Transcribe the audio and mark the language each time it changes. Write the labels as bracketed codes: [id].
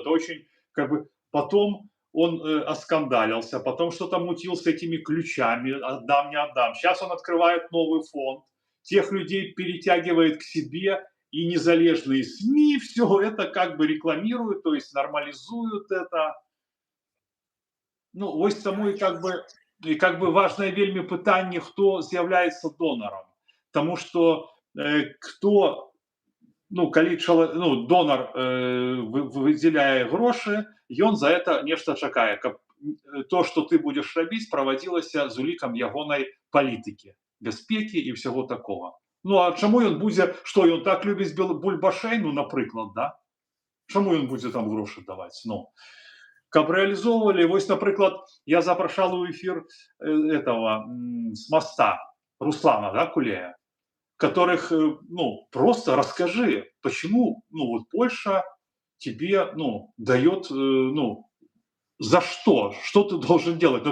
[ru] Это очень, как бы, потом он оскандалился, потом что-то мутил с этими ключами, отдам, не отдам. Сейчас он открывает новый фонд, тех людей перетягивает к себе, и незалежные СМИ все это как бы рекламируют, то есть нормализуют это. [be] Ну, вось [ru] Да, [be] таму і как бы важнае вельмі пытанне, хто з'яўляецца донарам. Таму што хто, ну, калі донар выдзяляе грошы, ён за это нешта чакае, каб то, што ты будзеш рабіць, правадзілася з улікам ягонай палітыкі, бяспекі і ўсяго такога. Ну, а чаму ён будзе, што ён так любіць бульбашей, ну, напрыклад, да? Чаму ён будзе там грошы даваць? [ru] Ну, каб реализовывали, [be] вось, напрыклад, я запрашал [ru] у эфир этого с моста Руслана, да, Кулея, которых, ну, просто расскажи, почему, ну, вот Польша тебе, ну, дает, ну, за что ты должен делать?